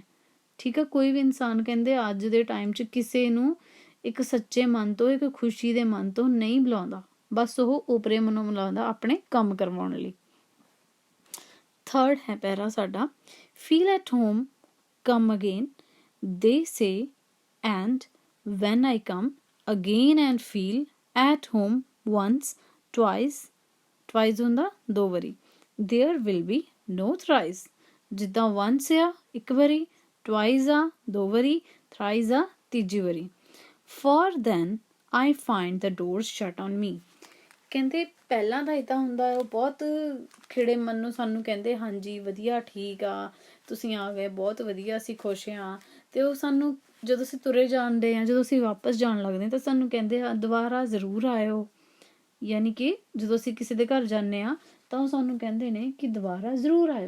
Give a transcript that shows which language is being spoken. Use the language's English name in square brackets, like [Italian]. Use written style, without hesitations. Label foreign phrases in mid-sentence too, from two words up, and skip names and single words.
[Punjabi] ਠੀਕ ਹੈ, ਕੋਈ ਵੀ ਇਨਸਾਨ ਕਹਿੰਦੇ ਅੱਜ ਦੇ ਟਾਈਮ 'ਚ ਕਿਸੇ ਨੂੰ ਇੱਕ ਸੱਚੇ ਮਨ ਤੋਂ, ਇੱਕ ਖੁਸ਼ੀ ਦੇ ਮਨ ਤੋਂ ਨਹੀਂ ਬੁਲਾਉਂਦਾ, ਬਸ ਉਹ ਓਪਰੇ ਮਨੋਂ ਬੁਲਾਉਂਦਾ ਆਪਣੇ ਕੰਮ ਕਰਵਾਉਣ ਲਈ। ਥਰਡ ਹੈ ਪੈਰਾ ਸਾਡਾ, [English] feel at home come again they say and when I come again and feel at home once twice [Punjabi] ਹੁੰਦਾ 2 ਵਾਰੀ, [English] there will be no thrice। [Punjabi] ਜਿੱਦਾਂ once ਆ 1 ਵਾਰੀ, twice ਆ 2 ਵਾਰੀ, thrice ਆ 3 ਵਾਰੀ। [English] for then I find the doors shut on me। [Punjabi] ਕਹਿੰਦੇ ਪਹਿਲਾਂ ਤਾਂ ਇੱਦਾਂ ਹੁੰਦਾ, ਉਹ ਬਹੁਤ ਖਿੜੇ ਮਨ ਨੂੰ ਸਾਨੂੰ ਕਹਿੰਦੇ ਹਾਂਜੀ ਵਧੀਆ ਠੀਕ ਆ, ਤੁਸੀਂ ਆ ਗਏ ਬਹੁਤ ਵਧੀਆ, ਅਸੀਂ ਖੁਸ਼ ਹਾਂ। ਤੇ ਉਹ ਸਾਨੂੰ ਜਦੋਂ ਅਸੀਂ ਤੁਰੇ ਜਾਂਦੇ ਹਾਂ, ਜਦੋਂ ਅਸੀਂ ਵਾਪਸ ਜਾਣ ਲੱਗਦੇ ਹਾਂ ਤਾਂ ਸਾਨੂੰ ਕਹਿੰਦੇ ਆ ਦੁਬਾਰਾ ਜ਼ਰੂਰ ਆਇਓ। ਯਾਨੀ ਕਿ ਜਦੋਂ ਅਸੀਂ ਕਿਸੇ ਦੇ ਘਰ ਜਾਂਦੇ ਹਾਂ ਤਾਂ ਉਹ ਸਾਨੂੰ ਕਹਿੰਦੇ ਨੇ ਕਿ ਦੁਬਾਰਾ ਜ਼ਰੂਰ ਆਇਓ।